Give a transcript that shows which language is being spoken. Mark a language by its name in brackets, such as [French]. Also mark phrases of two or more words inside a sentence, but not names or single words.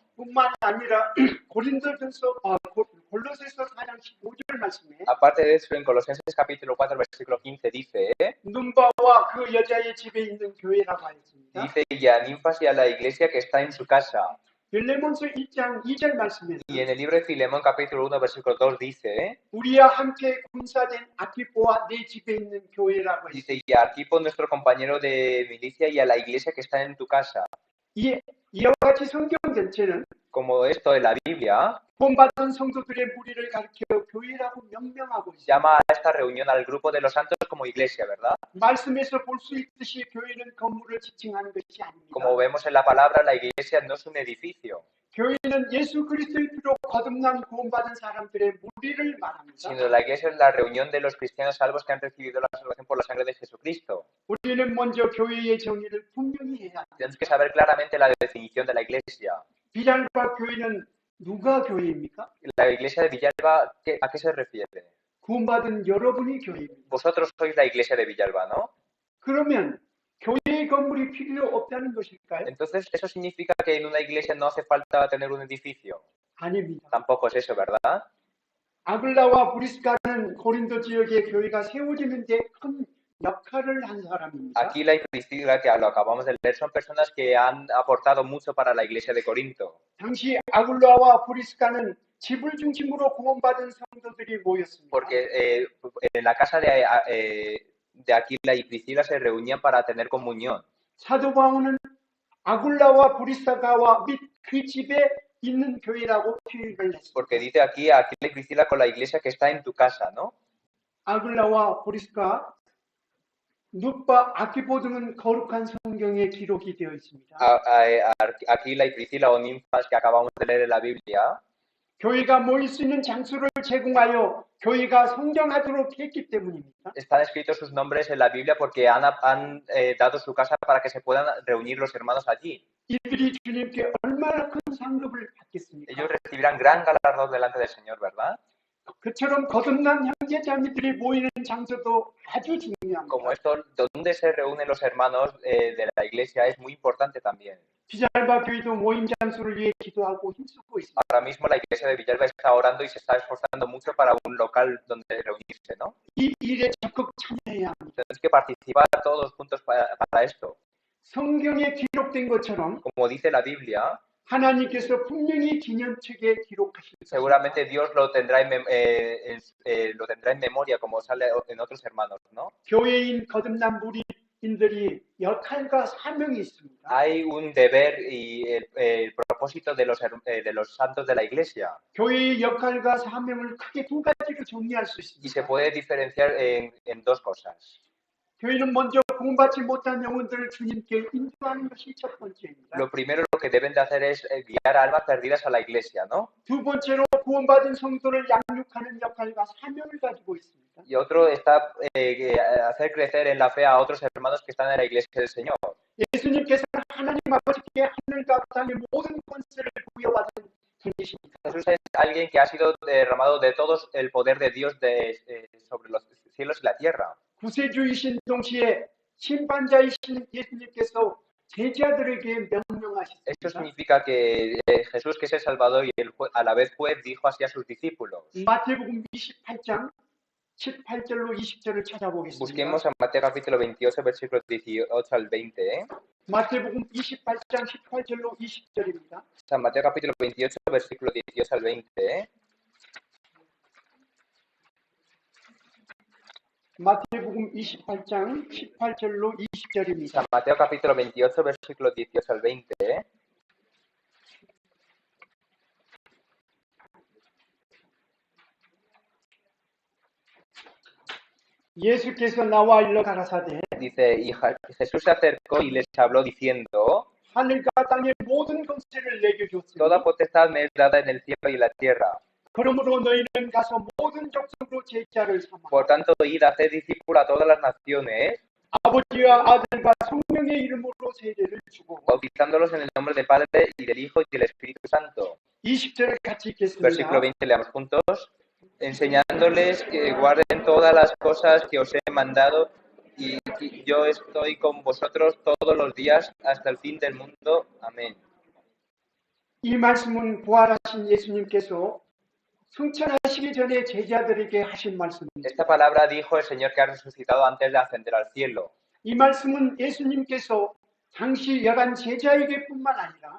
[Korean] 뿐만 아니라 골로새서 4장 15절 말씀에 [Spanish] Aparte de eso, en Colosenses capítulo 4, versículo 15 dice, [Korean] 눈바와 그 여자의 집에 있는 교회라고 하였습니다. [Spanish] dice, y a Ninfas y a la iglesia que está en su casa. [Korean] 빌레몬서 1장 2절 말씀에 [Spanish] Y en el libro de Filemón capítulo 1, versículo 2 dice, [Korean] 우리와 함께 군사된 아키포와 내 집에 있는 교회라고 했습니다. [Spanish] dice, y a Arquipo, nuestro compañero de milicia, y a la iglesia que está en tu casa. [Korean] 이와 같이 성경 전체는 [Spanish] Como esto en la Biblia, [Korean] 구원받은 성도들의 무리를 가리켜 교회라고 명명하고 있습니다. [Spanish] llama a esta reunión al grupo de los santos como iglesia, ¿verdad? [Korean] 말씀에서 볼 수 있듯이 교회는 건물을 지칭하는 것이 아닙니다. [Spanish] Como vemos en la palabra, la iglesia no es un edificio, [Korean] 교회는 예수 그리스도의 피로 거듭난 구원받은 사람들의 무리를 말합니다. [Spanish] sino la iglesia es la reunión de los cristianos salvos que han recibido la salvación por la sangre de Jesucristo. [Korean] 우리는 먼저 교회의 정의를 분명히 해야 합니다. [Spanish] Tenemos que saber claramente la definición de la iglesia. [Korean] 비랄바 교회는 누가 교회입니까? [Spanish] La iglesia de Villalba, ¿a qué se refiere? [Korean] 구원받은 여러분이 교회입니다. [Spanish] Vosotros sois la iglesia de Villalba, ¿no? [Korean] 그러면 교회의 건물이 필요 없다는 것일까요? [Spanish] Entonces, ¿eso significa que en una iglesia no hace falta tener un edificio? [Korean] 아닙니다. [Spanish] Tampoco es eso, ¿verdad? [Korean] 아글라와 브리스가는 고린도 지역의 교회가 세워지는데 큰 역할을 한 사람입니다. [Spanish] Aquila y Priscila, que lo acabamos de leer, son personas que han aportado mucho para la iglesia de Corinto. [Korean] 당시 아글라와 브리스가는 집을 중심으로 구원받은 성도들이 모였습니다. [Spanish] Porque en la casa de Aquila y Priscila se reunían para tener comunión. [Korean] 사도 바울은 아굴라와 브리스가와 및 그 집에 있는 교회라고 표현을 했습니다. [Spanish] Porque dice aquí Aquila y Priscila con la iglesia que está en tu casa, ¿no? [Korean] 아글라와 브리스가 눕바 아키보 등은 거룩한 성경에 기록이 되어 있습니다. [Spanish] Aquila y Priscila o ninfas que acabamos de leer en la Biblia, [Korean] 교회가 모일 수 있는 장소를 제공하여 교회가 성장하도록 했기 때문입니다. [Spanish] están escritos sus nombres en la Biblia porque han dado su casa para que se puedan reunir los hermanos allí. [Korean] 이들이 주님께 얼마나 큰 상급을 받겠습니까? [Spanish] Ellos recibirán gran galardón delante del Señor, ¿verdad? [Korean] 그처럼 거듭난 형제자매들이 모이는 장소도 아주 중요합니다. [Spanish] Como esto, donde se reúnen los hermanos de la iglesia es muy importante también. [Korean] 비잘바 교회도 모임 장소를 위해 기도하고 힘쓰고 있습니다. [Spanish] Ahora mismo la iglesia de Villalba está orando y se está esforzando mucho para un local donde reunirse, ¿no? [Korean] 이 일에 적극 참여해야 합니다. [Spanish] Tenemos que participar todos juntos para esto. [Korean] 성경에 기록된 것처럼 [Spanish] Como dice la Biblia, [Korean] 하나님께서 분명히 기념책에 기록하실 것입니다. [Spanish] seguramente Dios lo tendrá lo tendrá en memoria, como sale en otros hermanos, ¿no? [Korean] 교회인 거듭난 무리인들이 역할과 사명이 있습니다. [Spanish] Hay un deber y el propósito de los santos de la iglesia. [Korean] 교회의 역할과 사명을 크게 두 가지로 정리할 수 [Spanish] Y se [Korean] 있습니다. [Spanish] puede diferenciar en dos cosas. [Korean] 교회는 먼저 구원받지 못한 영혼들을 주님께 인도하는 것이 첫 번째입니다. [Spanish] Lo primero lo que deben de hacer es guiar almas perdidas a la iglesia, ¿no? [Korean] 두 번째로 구원받은 성도를 양육하는 역할과 사명을 가지고 있습니다. [Spanish] Y otro está hacer crecer en la fe a otros hermanos que están en la iglesia del Señor. [Korean] 예수님께서는 하나님 아버지께 하늘과 땅의 모든 권세를 부여받은 분이십니다. [Spanish] Jesús es alguien que ha sido derramado de todos el poder de Dios sobre los cielos y la tierra. [Korean] 구세주이신 동시에 심판자이신 예수님께서 제자들에게 [Spanish] Esto [Korean] 명령하셨습니다. [Spanish] significa que Jesús, que es el Salvador y a la vez juez, dijo así a sus discípulos. [Korean] 마태복음 28장 18절로 20절을 찾아보겠습니다. [Spanish] Busquemos a Mateo capítulo 28, versículos 18 al 20. [Korean] 마태복음 28장 18절로 20절입니다. [Spanish] San Mateo capítulo 28, versículo 18 al 20. [Korean] 마태복음 28장 18절로 20절입니다. [Spanish] San Mateo capítulo 28, versículo 18 al 20. [Korean] 예수께서 나와 일러 가라사대 [Spanish] Dice, y Jesús se acercó y les habló diciendo, [Korean] 하늘과 땅의 모든 권세를 내게 줬으니 [Spanish] toda potestad me es dada en el cielo y en la tierra. [Korean] 그러므로 너희는 가서 모든 족속으로 제자를 삼아 [Spanish] Por tanto, id a hacer discípulo a todas las naciones, [Korean] 아버지와 아들과 성령의 이름으로 세례를 주고 [Spanish] bautizándolos en el nombre del Padre y del Hijo y del Espíritu Santo. [Korean] 20절을 같이 [Spanish] Versículo [Korean] 읽겠습니다. [Spanish] 20, leamos juntos. Enseñándoles que guarden todas las cosas que os he mandado, y yo estoy con vosotros todos los días hasta el fin del mundo. Amén. [Korean] 이 말씀은 부활하신 예수님께서 승천하시기 전에 제자들에게 하신 말씀입니다. [Spanish] Esta palabra dijo el Señor que ha resucitado antes de ascender al cielo. [Korean] 이 말씀은 예수님께서 당시 11 제자에게뿐만 아니라